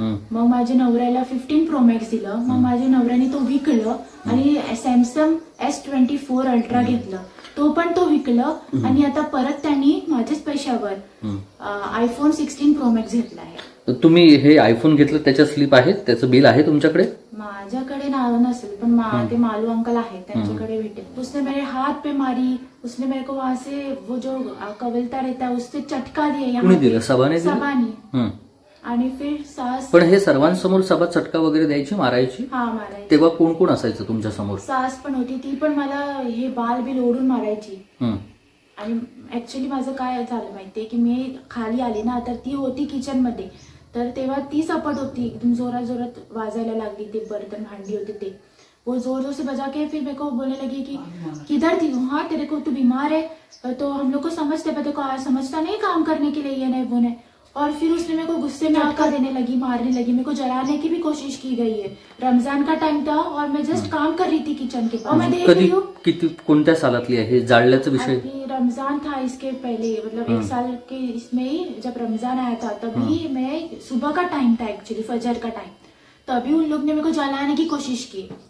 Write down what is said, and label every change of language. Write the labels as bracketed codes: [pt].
[mr] मग माझ्या नवऱ्याला 15 प्रो मॅक्स दिलं. मग माझ्या नवऱ्याने तो विकलं आणि सॅमसंग S24 अल्ट्रा घेतलं, तो पण तो विकलं. आणि आता परत त्यांनी माझ्याच पैशावर आयफोन 16 प्रो मॅक्स घेतला आहे. तुम्ही हे आयफोन घेतलं त्याच्या स्लिप आहेत, त्याचं बिल आहे तुमच्याकडे? माझ्याकडे नसेल पण ते मालू अंकल आहेत त्यांच्याकडे भेटेल। [hi] उसने मेरे हाथ पे मारी, उसने मेरे को वहां से वो जो कविलता रहता है उससे चटका दिया। [mr] कुणी दिलं? सभाने दिलं? सभाने। आणि फिर सास। पण हे सर्वांसमोर सभा चटका वगैरे द्यायची, मारायची? हा मारायची। तेव्हा कोण कोण असायचं तुमच्या समोर? सास पण होती, ती पण मला हे बाल बिल ओढून मारायची। आणि ऍक्च्युली माझं काय झालं माहितीये की मी खाली आली ना, तर ती होती किचन मध्ये, तर तेव्हा ती सपट होती, एकदम जोरात जोरात वाजायला लागली, ते बर्तन भांडी होते ते, [hi] वो जोर जोर से बजा के फिर मेरे को बोलने लगी कि किधर थी? हाँ तेरे को, तू बीमार है तो हम लोग को समझते, पर देखो आज समझता नहीं काम करने के लिए, ये नहीं वो नहीं। और फिर उसने मेरे को गुस्से में आकर देने लगी, मारने लगी, मेरे को जलाने की भी कोशिश की गई है। रमजान का टाइम था और मैं जस्ट काम कर रही थी किचन के, और मैं देख रही हूँ। [mr] किती कोणत्या सालातली आहे जाळल्याचा विषय? [hi] रमजान था इसके पहले, मतलब 1 साल के इसमें ही जब रमजान आया था तभी मैं, सुबह का टाइम था एक्चुअली, फजर का टाइम, तभी उन लोग ने मेरे को जलाने की कोशिश की।